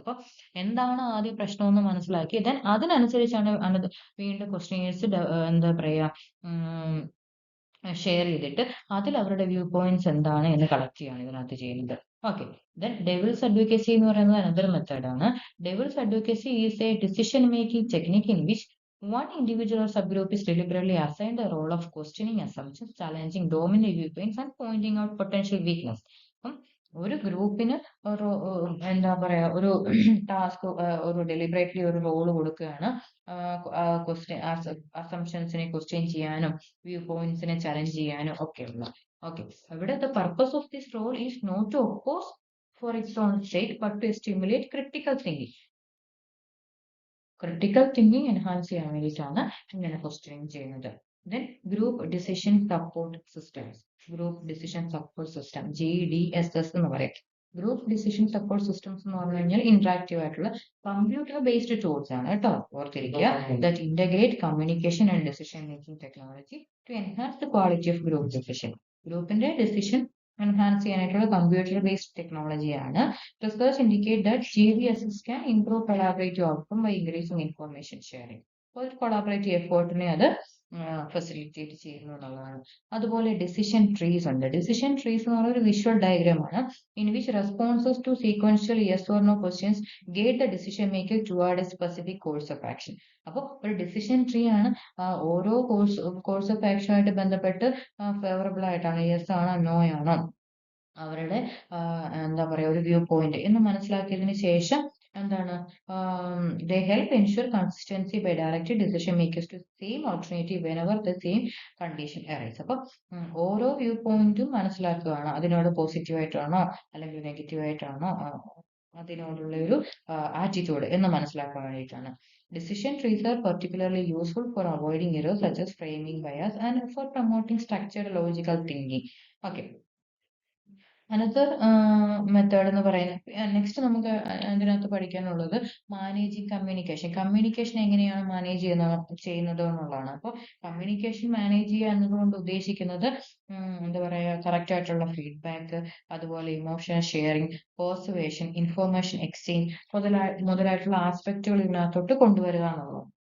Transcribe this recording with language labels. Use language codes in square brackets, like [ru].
[ml] അപ്പൊ എന്താണ് ആദ്യം പ്രശ്നം എന്ന് മനസ്സിലാക്കി ദെൻ അതിനനുസരിച്ചാണ് വീണ്ടും ക്വസ്റ്റ്യൻസ് എന്താ പറയാ ഷെയർ ചെയ്തിട്ട് അതിൽ അവരുടെ വ്യൂ പോയിന്റ്സ് എന്താണ് എന്ന് കളക്ട് ചെയ്യാണ് ഇതിനകത്ത് ചെയ്യുന്നത്. ഓക്കെ, ദെൻ ഡെവിൾസ് അഡ്വക്കസി എന്ന് പറയുന്നത് അനദർ മെത്തേഡ് ആണ്. [en] devil's advocacy is a decision making technique [ml] in which [en] one individual or subgroup is deliberately assigned the role of questioning assumptions, challenging dominant viewpoints and pointing out potential weakness. [ml] ഒരു ഗ്രൂപ്പിന് ഒരു എന്താ പറയാ ഒരു task ഒരു deliberately ഒരു role കൊടുക്കുകയാണ്. Question അസംഷൻസിനെ question ചെയ്യാനും വ്യൂ പോയിന്റ്സിനെ ചലഞ്ച് ചെയ്യാനും ഒക്കെയുള്ള. [en] Okay, ഇവിടെ the purpose of this role is not to oppose for its own state but to stimulate critical thinking. [ml] Critical thinking enhance ചെയ്യാൻ വേണ്ടിയിട്ടാണ് ഇങ്ങനെ ക്വസ്റ്റ്യൻ ചെയ്യുന്നത്. [en] Then group decision support systems. Group decision support system GDSS [ml] എന്ന് പറയും. Group decision support systems എന്ന് പറഞ്ഞു കഴിഞ്ഞാൽ interactive ആയിട്ടുള്ള കമ്പ്യൂട്ടർ ബേസ്ഡ് ടൂൾസ് ആണ് കേട്ടോ, ഓർത്തിരിക്കുക. [en] That integrate communication and decision making technology to enhance the quality of group decision. [ml] ഗ്രൂപ്പിന്റെ ഡിസിഷൻ എൻഹാൻസ് ചെയ്യാനായിട്ടുള്ള computer based ടെക്നോളജിയാണ്. [en] Research indicate that GDSS can improve collaborative outcome by increasing information sharing. [ml] ഒരു collaborative എഫേർട്ടിനെ അത് facilitate ചെയ്യുന്നു എന്നുള്ളതാണ്. [en] അതുപോലെ [ml] decision trees ഉണ്ട്. [en] decision trees [ml] എന്ന് പറയുന്ന ഒരു [en] Visual diagram ആണ് in which responses to sequential yes or no questions guide the decision maker toward a specific course of action. [ml] അപ്പോൾ ഒരു ഡിസിഷൻ ട്രീ ആണ്. ഓരോ കോഴ്സ് ഓഫ് ആക്ഷനുമായിട്ട് ബന്ധപ്പെട്ട് ഫേവറബിൾ ആയിട്ടാണ്, യെസ് ആണോ നോ ആണോ അവരുടെ എന്താ പറയാ ഒരു വ്യൂ പോയിന്റ് എന്ന് മനസ്സിലാക്കിയതിന് ശേഷം എന്താണ് [en] they help ensure consistency by directing decision makers to same alternative whenever the same condition arises. [ml] അപ്പൊ ഓരോ വ്യൂ പോയിന്റും മനസ്സിലാക്കുകയാണ്. അതിനോട് പോസിറ്റീവ് ആയിട്ടാണോ അല്ലെങ്കിൽ നെഗറ്റീവ് ആയിട്ടാണോ അതിനോടുള്ള ഒരു ആറ്റിറ്റ്യൂഡ് എന്ന് മനസ്സിലാക്കാൻ വേണ്ടിയിട്ടാണ്. [en] Decision trees are particularly useful for avoiding errors such as framing bias and for promoting structured logical thinking. Okay. [ml] Another method എന്ന് പറയുന്നത് നെക്സ്റ്റ് നമുക്ക് അതിനകത്ത് പഠിക്കാനുള്ളത് മാനേജിങ് കമ്മ്യൂണിക്കേഷൻ. കമ്മ്യൂണിക്കേഷൻ എങ്ങനെയാണ് മാനേജ് ചെയ്യുന്നത് എന്നുള്ളതാണ്. അപ്പോൾ കമ്മ്യൂണിക്കേഷൻ മാനേജ് ചെയ്യുക എന്നതുകൊണ്ട് ഉദ്ദേശിക്കുന്നത് എന്താ പറയാ കറക്റ്റ് ആയിട്ടുള്ള ഫീഡ്ബാക്ക്, അതുപോലെ emotion sharing, persuasion, information exchange മുതലായിട്ടുള്ള ആസ്പെക്റ്റുകൾ ഇതിനകത്തോട്ട് കൊണ്ടുവരിക എന്നുള്ളത്.